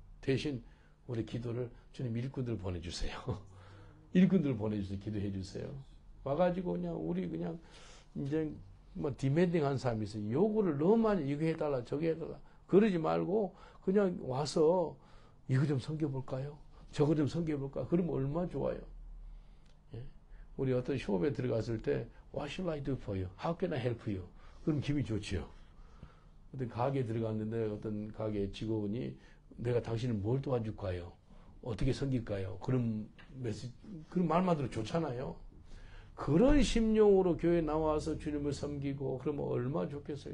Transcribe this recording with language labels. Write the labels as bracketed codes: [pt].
[ko] 대신 우리 기도를 주님 일꾼들 보내주세요. 일꾼들 보내주세요. 기도해 주세요. 와가지고 그냥 우리 그냥 이제 뭐 디맨딩 한 사람이 있어요. 요구를 너무 많이 이거 해달라 저거 해달라 그러지 말고 그냥 와서 이거 좀 섬겨볼까요? 저거 좀 섬겨볼까요? 그러면 얼마나 좋아요. 예? 우리 어떤 숍에 들어갔을 때 [en] What should I do for you? How can I help you? [ko] 그럼 기분이 좋지요. 어떤 가게에 들어갔는데 어떤 가게 직원이 내가 당신을 뭘 도와줄까요? 어떻게 섬길까요? 그런 그런 말만 들어도 좋잖아요. 그런 심령으로 교회에 나와서 주님을 섬기고 그러면 얼마나 좋겠어요.